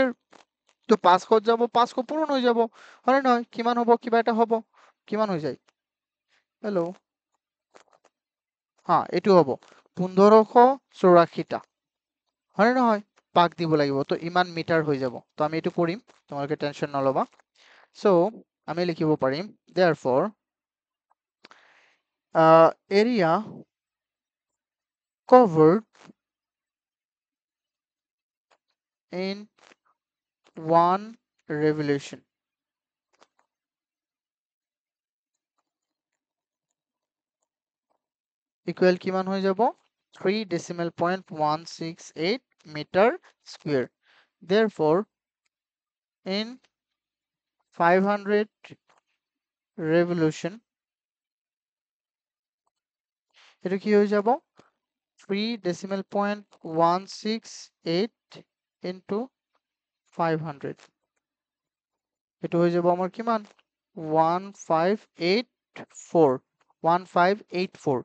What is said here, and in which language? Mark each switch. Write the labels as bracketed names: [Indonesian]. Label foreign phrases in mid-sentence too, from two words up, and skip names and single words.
[Assamese] তো 500 যাব 500 পূৰণ হৈ যাব হয় নহয়, কিমান হ'ব কিবা এটা হ'ব, কিমান হৈ যায় হেল্ল' হা এইটো হ'ব 1584টা হয় নহয়, পাক দিব লাগিব, তো ইমান মিটাৰ হৈ যাব। তো আমি এইটো কৰিম, তোমালোকে টেনশন নলবা। সো আমি লিখিব পাৰিম [English] therefore area covered in one revolution [Assamese] ইকুৱেল কিমান হৈ যাব 3.168 [English] meter square. therefore in 500 revolution [Assamese] এইটো কি হৈ যাব 3.168 into 500, এইটো হৈ যাব আমাৰ কিমান 1584।